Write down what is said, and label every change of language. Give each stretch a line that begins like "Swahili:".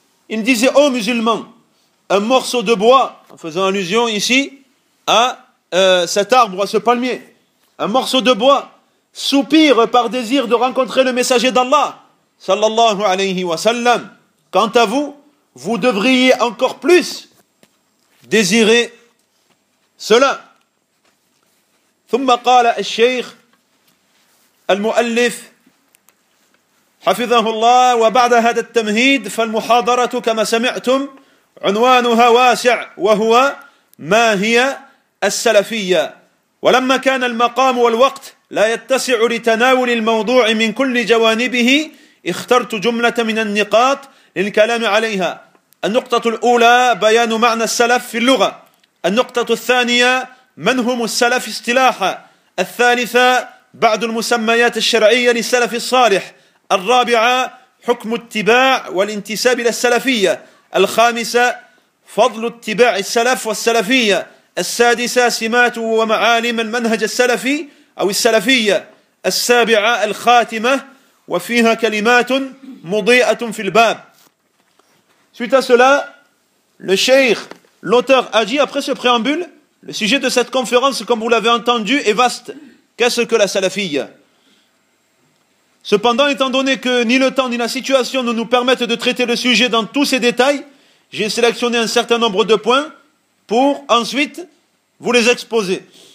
French: Il disait aux musulmans, un morceau de bois, en faisant allusion ici à cet arbre, à ce palmier, un morceau de bois soupire par désir de rencontrer le messager d'Allah, sallallahu alayhi wa sallam. Quant à vous, vous devriez encore plus désirer cela.
Arabic: Thumma qala al-shaykh al-mu'allif حفظه الله وبعد هذا التمهيد فالمحاضرة كما سمعتم عنوانها واسع وهو ما هي السلفية ولما كان المقام والوقت لا يتسع لتناول الموضوع من كل جوانبه اخترت جملة من النقاط للكلام عليها النقطة الأولى بيان معنى السلف في اللغة النقطة الثانية من هم السلف اصطلاحا الثالثة بعض المسميات الشرعية للسلف الصالح الرابعة حكم اتباع والانتساب إلى السلفية الخامسة فضل اتباع السلف والسلفية السادسة سمات ومعالم المنهج السلفي أو السلفية السابعة الخاتمة وفيها كلمات مضيئة في الباب.
French: Suite à cela, le cheikh, l'auteur a dit après ce préambule, le sujet de cette conférence, comme vous l'avez entendu, est vaste. Qu'est-ce que la salafia? Cependant, étant donné que ni le temps ni la situation ne nous permettent de traiter le sujet dans tous ses détails, j'ai sélectionné un certain nombre de points pour ensuite vous les exposer.